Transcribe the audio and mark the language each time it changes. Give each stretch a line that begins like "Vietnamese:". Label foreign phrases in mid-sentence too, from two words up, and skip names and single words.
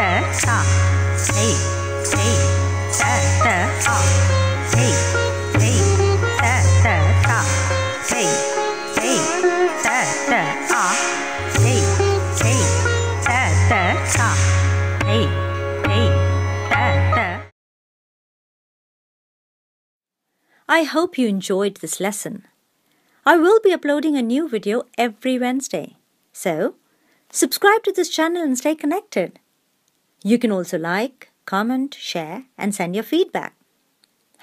English: sa. Hey, hey, ta ta ta. Hey, hey, ta ta ta. Hey, hey, ta ta ta. Hey, hey, ta ta ta. Hey, hey, ta ta. I hope you enjoyed this lesson. I will be uploading a new video every Wednesday. So, subscribe to this channel and stay connected. You can also like, comment, share and send your feedback.